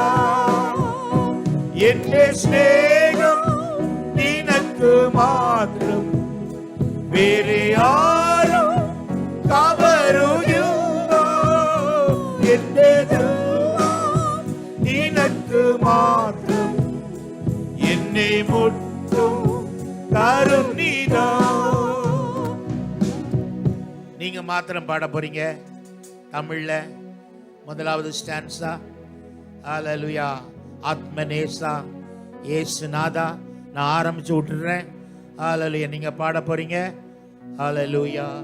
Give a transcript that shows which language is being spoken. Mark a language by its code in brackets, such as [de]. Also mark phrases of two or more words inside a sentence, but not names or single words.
[ml] എന്റെ സ്നേഹം നിനക്ക് മാത്രം, വേറെ ആരും കവരുകയില്ല. എന്റെ ദൈവം നിനക്ക് മാത്രം, എന്നെ മുട്ടും തരുന്നിതാ. [ta] நீங்க மாத்திரம் பாட போறீங்க தமிழ்ல. முதலாவது ஸ்டான்ஸா ஹalleluya. ஆத்மநேசா இயேசுநாதா. நான் ஆரம்பிச்சு விட்டுறேன். ஹalleluya. நீங்க பாட போறீங்க. ஹalleluya.